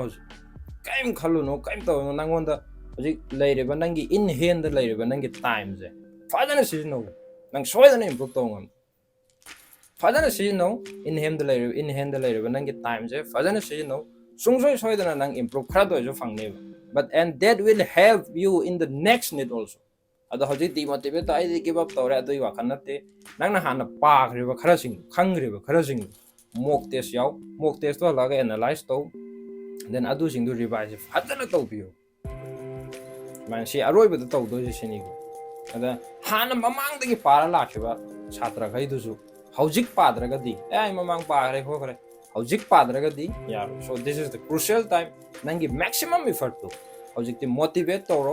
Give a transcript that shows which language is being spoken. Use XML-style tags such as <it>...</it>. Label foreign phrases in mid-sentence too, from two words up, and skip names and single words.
<mni>ꯍꯧꯖꯤꯛ ꯀꯩꯝ ꯈꯜꯂꯨꯅꯣ, ꯀꯩꯝ ꯇꯧꯔꯨꯅꯣ. ꯅꯪꯉꯣꯟꯗ ꯍꯧꯖꯤꯛ ꯂꯩꯔꯤꯕ ꯅꯪꯒꯤ</mni> <en>in hand</en> <mni>ꯂꯩꯔꯤꯕ ꯅꯪꯒꯤ ꯇꯥꯏꯝꯁꯦ ꯐꯖꯅ ꯁꯤꯖꯤꯟꯅꯧ. ꯅꯪ ꯁꯣꯏꯗꯅ ꯏꯝꯄ꯭ꯔꯨቭ ꯇꯧ ꯉꯝꯃꯤ. ꯐꯖꯅ ꯁꯤꯖꯤꯟꯅꯧ.</mni> <en>in hand</en> <mni>ꯂꯩꯔꯤꯕ ꯅꯪꯒꯤ ꯇꯥꯏꯝꯁꯦ ꯐꯖꯅ ꯁꯤꯖꯤꯟꯅꯧ. ꯁꯣꯏꯗꯅ ꯅꯪ ꯏꯝꯄ꯭ꯔꯨቭ ꯈꯔꯗ ꯑꯣꯏꯔꯁꯨ ꯐꯪꯅꯦꯕ.</mni> <en>But and that will help you in the next NEET also.</en> <mni>ꯑꯗꯣ ꯍꯧꯖꯤꯛ ꯗꯤꯃꯣꯇꯤꯚꯦꯠ ꯇꯧ ꯑꯩꯗꯤ</mni> <en>give up</en> <mni>ꯇꯧꯔꯦ ꯑꯗꯨꯒꯤ ꯋꯥꯈꯜ ꯅꯠꯇꯦ ꯅꯪꯅ ꯍꯥꯟꯅ ꯄꯥꯈ꯭ꯔꯤꯕ ꯈꯔꯁꯤꯡ ꯈꯪꯈ꯭ꯔꯤꯕ ꯈꯔꯁꯤꯡ</mni> <en>mock test</en> <mni>ꯌꯥꯎ</mni> <en>mock test</en> <mni>ꯍꯜꯂꯛꯑꯒ ꯑꯦꯅꯥꯂꯥꯏꯁ ꯇꯧ ꯗꯦꯟ ꯑꯗꯨꯁꯤꯡꯗꯨ ꯔꯤꯚꯥꯏꯁ ꯐꯖꯅ ꯇꯧꯕꯤꯌꯨ ꯁꯨꯃꯥꯏꯅ ꯁꯤ ꯑꯔꯣꯏꯕꯗ ꯇꯧꯗꯣꯏꯁꯦ ꯁꯤꯅꯤꯀꯣ ꯑꯗ ꯍꯥꯟꯅ ꯃꯃꯥꯡꯗꯒꯤ ꯄꯥꯔ ꯂꯥꯛꯈꯤꯕ ꯁꯥꯇ꯭ꯔꯈꯩꯗꯨꯁꯨ ꯍꯧꯖꯤꯛ ꯄꯥꯗ꯭ꯔꯒꯗꯤ ꯑꯩ ꯃꯃꯥꯡ ꯄꯥꯈ꯭ꯔꯦ ꯈꯣꯠꯈ꯭ꯔꯦ ꯍꯧꯖꯤꯛ ꯄꯥꯗ꯭ꯔꯒꯗꯤ ꯌꯥꯔꯣꯏ</mni> <en>so this is the crucial time</en> <mni>ꯅꯪꯒꯤ</mni> <en>maximum effort</en> <mni>ꯍꯧꯖꯤꯛꯇꯤ ꯃꯣꯇꯤꯚꯦꯠ ꯇꯧꯔꯣ</mni>